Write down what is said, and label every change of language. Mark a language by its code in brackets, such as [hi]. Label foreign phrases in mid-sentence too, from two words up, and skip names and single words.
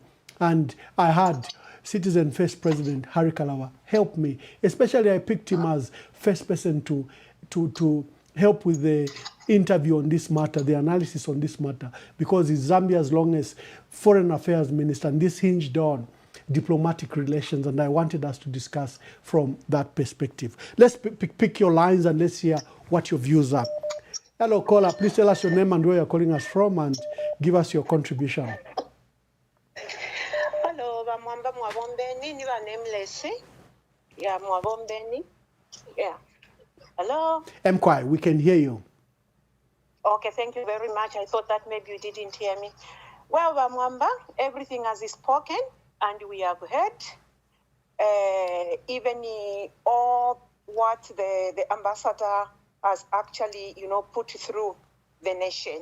[en] And I had Citizen First President Harry Kalawa help me, especially I picked him as first person to help with the interview on this matter, the analysis on this matter, because he's Zambia's longest foreign affairs minister, and this hinged on diplomatic relations, and I wanted us to discuss from that perspective. Let's pick your lines and let's hear what your views are. Hello, caller. Please tell us your name and where you're calling us from and give us your contribution. Hello, Mwamba Mwabombeni, you are nameless. Yeah, Mwabombeni. Yeah. Hello? Mkwai, we can hear you. Okay, thank you very much. I thought that maybe you didn't hear me. Well, Mwamba, everything has spoken, and we have heard. Even all what the ambassador has actually, put through the nation.